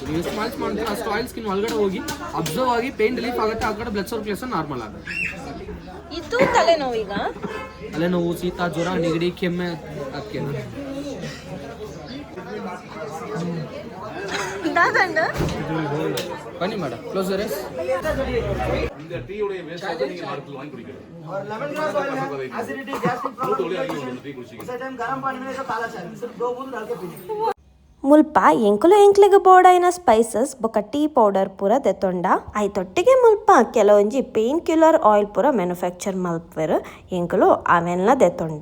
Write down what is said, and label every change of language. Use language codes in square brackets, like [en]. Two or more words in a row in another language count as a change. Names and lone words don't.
[kn] ನೀವು ಎಷ್ಟು ಮಾಲಿಶ್ ಮಾಡ್ತೀರಾ ಅಷ್ಟು [en] oil skin [kn] ಒಳಗಡೆ ಹೋಗಿ ಅಬ್ಸರ್ವ್ ಆಗಿ [en] pain relief [kn] ಆಗುತ್ತೆ. ಆ ಕಡೆ [en] blood circulation normal [kn] ಆಗುತ್ತೆ. ಇದು ತಲೆನೋವಿಗ ತಲೆನೋವು, ಶೀತ, ಜ್ವರ, ನೆಗಡಿ, ಕೆಮ್ಮೆ ಅದಕ್ಕೆ ಬನ್ನಿ ಮೇಡಮ್. ಕ್ಲೋಸರ್ [tcy] ಮುಲ್ಪ ಎಂಕುಲು ಎಂಕ್ಲೆಗ್ ಬೋಡೈನ ಸ್ಪೈಸಸ್ ಬೊಕ [en] tea powder [tcy] ಪೂರ ದೆತೊಂಡ ಐತೊಟ್ಟಿಗೆ ಮುಲ್ಪ ಕೆಲವೊಂಜಿ [en] pain killer oil [tcy] ಪೂರ ಮ್ಯಾನುಫ್ಯಾಕ್ಚರ್ ಮಲ್ಪುವೆರ್ ಎಂಕುಲು ಅವೆಲ್ಲ ದೆತೊಂಡ.